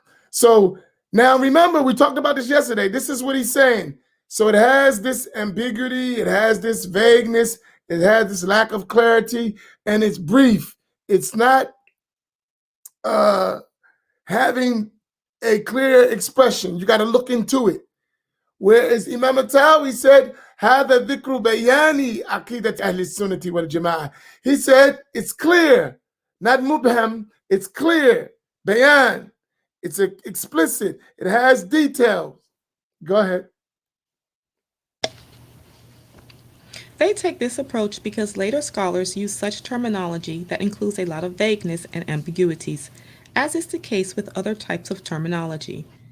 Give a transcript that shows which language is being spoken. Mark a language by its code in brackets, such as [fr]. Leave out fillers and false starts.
[en] So now remember, we talked about this yesterday. This is what he's saying. So it has this ambiguity, it has this vagueness, it has this lack of clarity, and it's brief. It's not having a clear expression. You got to look into it. Whereas Imam Al-Tahawi said, [ar] هذا ذكر بيان عقيدة أهل السنة والجماعة. [en] He said, it's clear, not mubham, it's clear. Bayan, it's explicit, it has details. Go ahead. They take this approach because later scholars use such terminology that includes a lot of vagueness and ambiguities, as is the case with other types of terminology.